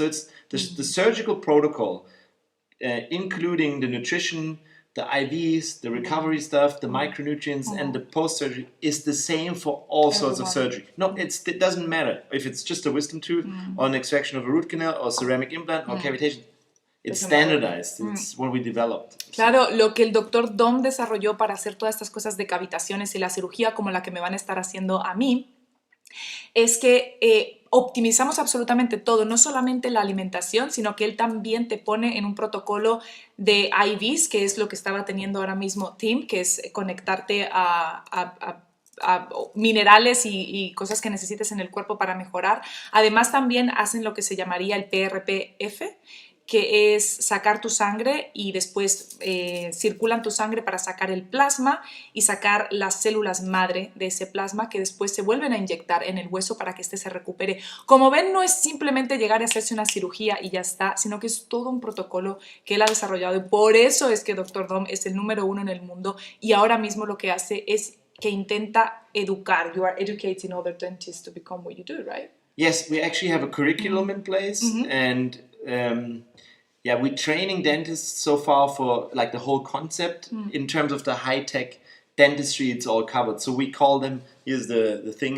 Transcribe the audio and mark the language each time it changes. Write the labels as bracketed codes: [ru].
[en] So it's the surgical protocol, including the nutrition, the IVs, the recovery stuff, the micronutrients, and the post-surgery is the same for all sorts of surgery. No, it doesn't matter if it's just a wisdom tooth or an extraction of a root canal or ceramic implant or cavitation. It's standardized. It's what we developed. [es] Claro, lo que el doctor Dom desarrolló para hacer todas estas cosas de cavitaciones y la cirugía como la que me van a estar haciendo a mí, es que optimizamos absolutamente todo, no solamente la alimentación, sino que él también te pone en un protocolo de IVs, que es lo que estaba teniendo ahora mismo Tim, que es conectarte a minerales y cosas que necesites en el cuerpo para mejorar. Además también hacen lo que se llamaría el PRPF, que es sacar tu sangre y después circulan tu sangre para sacar el plasma y sacar las células madre de ese plasma que después se vuelven a inyectar en el hueso para que éste se recupere. Como ven, no es simplemente llegar a hacerse una cirugía y ya está, sino que es todo un protocolo que él ha desarrollado y por eso es que Dr. Dom es el número 1 en el mundo y ahora mismo lo que hace es que intenta educar. [en] You are educating other dentists to become what you do, right? Yes, we actually have a curriculum in place, and we're training dentists so far for like the whole concept in terms of the high-tech dentistry. It's all covered. So we call them. Here's the thing.